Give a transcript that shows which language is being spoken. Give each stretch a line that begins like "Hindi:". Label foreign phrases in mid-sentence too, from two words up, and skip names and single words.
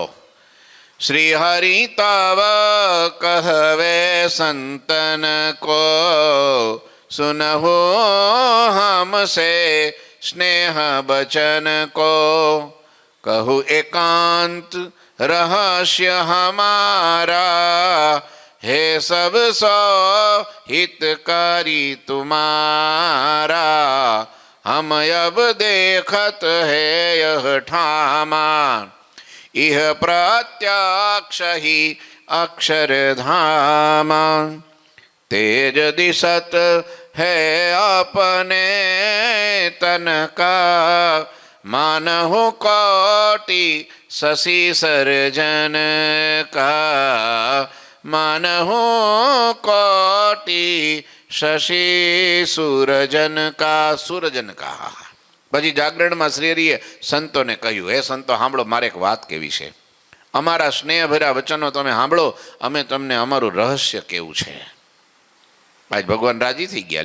Braj: श्री हरि तव कहवे संतन को, सुनहो हमसे स्नेह बचन को, कहुं एकांत रहस्य हमारा, हे सब सो हितकारी તુમારા, हम अब देखत है यह ठामा, इह प्रत्यक्ष ही अक्षरधामा, तेज दिशत है अपने तन का, मानहु कोटि शशि सर्जन का, मानहु कोटि शशी सूरजन का.
Gujarati: પછી જાગરણમાં શ્રી હરિએ સંતોને કહ્યું, હે સંતો સાંભળો, મારે એક વાત કેવી છે. અમારા સ્નેહભર્યા વચનો તમે સાંભળો, અમે તમને અમારું રહસ્ય કેવું છે. આજ ભગવાન રાજી થઈ ગયા.